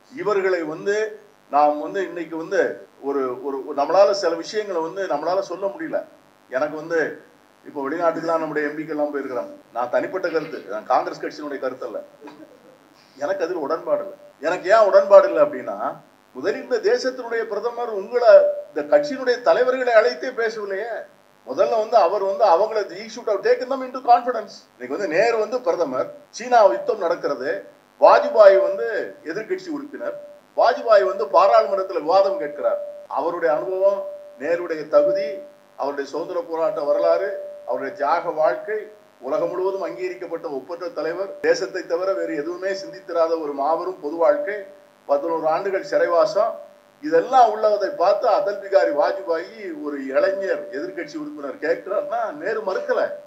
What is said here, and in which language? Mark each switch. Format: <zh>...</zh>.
<ta>இவர்களை வந்து நாம் வந்து இன்னைக்கு வந்து ஒரு நம்மளால சில விஷயங்களை வந்து நம்மளால சொல்ல முடியல. எனக்கு வந்து இப்போ வெளிநாட்டுக்கெல்லாம் நம்முடைய எம்பிக்கெல்லாம் போயிருக்கிறாங்க. நான் தனிப்பட்ட கருத்து, காங்கிரஸ் கட்சியினுடைய கருத்து அல்ல, எனக்கு அதில் உடன்பாடு இல்லை. எனக்கு ஏன் உடன்பாடு இல்லை அப்படின்னா, முதலில் இந்த தேசத்தினுடைய பிரதமர் உங்களை இந்த கட்சியினுடைய தலைவர்களை அழைத்தே பேசவில்லையே. முதல்ல வந்து அவர் வந்து அவங்களை</ta> <en>he should have taken them into confidence.</en> <ta>இன்னைக்கு வந்து நேரு வந்து பிரதமர், சீனா யுத்தம் நடக்கிறது, வாஜ்பாய் வந்து எதிர்கட்சி உறுப்பினர், வாஜ்பாய் வந்து பாராளுமன்றத்தில் விவாதம் கேட்கிறார். அவருடைய அனுபவம், நேருடைய தகுதி, அவருடைய சுதந்திர போராட்ட வரலாறு, அவருடைய தியாக வாழ்க்கை, உலகம் முழுவதும் அங்கீகரிக்கப்பட்ட ஒப்பற்ற தலைவர், தேசத்தை தவிர வேறு எதுவுமே சிந்தித்திராத ஒரு மாபெரும் பொது வாழ்க்கை, 11 ஆண்டுகள் சிறைவாசம், இதெல்லாம் உள்ளதை பார்த்து அடல் பிகாரி வாஜ்பாய் ஒரு இளைஞர் எதிர்கட்சி உறுப்பினர் கேட்கிறார்னா நேரு மறுக்கல.</ta>